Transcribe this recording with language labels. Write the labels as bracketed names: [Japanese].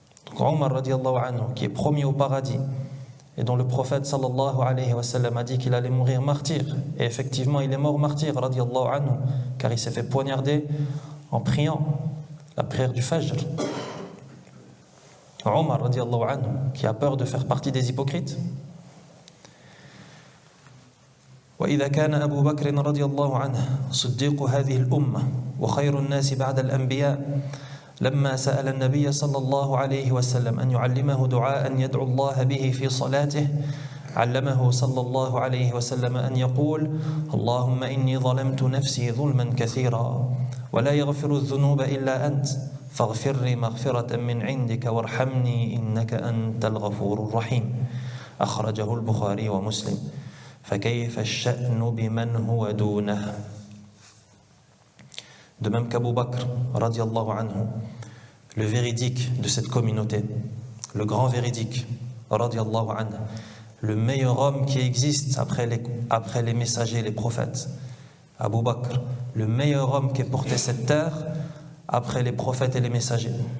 [French] Donc Omar radiallahu anhu, qui est promis au paradis, et dont le prophète sallallahu alayhi wa sallam a dit qu'il allait mourir martyr. Et effectivement, il est mort martyr radiallahu anhu, car il s'est fait poignarder en priant la prière du Fajr. Omar radiallahu anhu, qui a peur de faire partie des hypocrites. [Arabic] وإذا كان أبو بكر رضي الله عنه صديق هذه الأمة وخير الناس بعد الأنبياء لما سأل النبي صلى الله عليه وسلم أن يعلمه دعاء يدعو الله به في صلاته علمه صلى الله عليه وسلم أن يقول اللهم إني ظلمت نفسي ظلما كثيرا ولا يغفر الذنوب إلا أنت فاغفر لي مغفرة من عندك وارحمني إنك أنت الغفور الرحيم أخرجه البخاري ومسلم فكيف الشأن بمن هو دونه. [French] De même qu'Abu Bakr radiallahu anhu, le véridique de cette communauté, le grand véridique radiallahu anhu, le meilleur homme qui existe après les messagers, les prophètes, Abu Bakr, le meilleur homme qui ait porté cette terre après les prophètes et les messagers.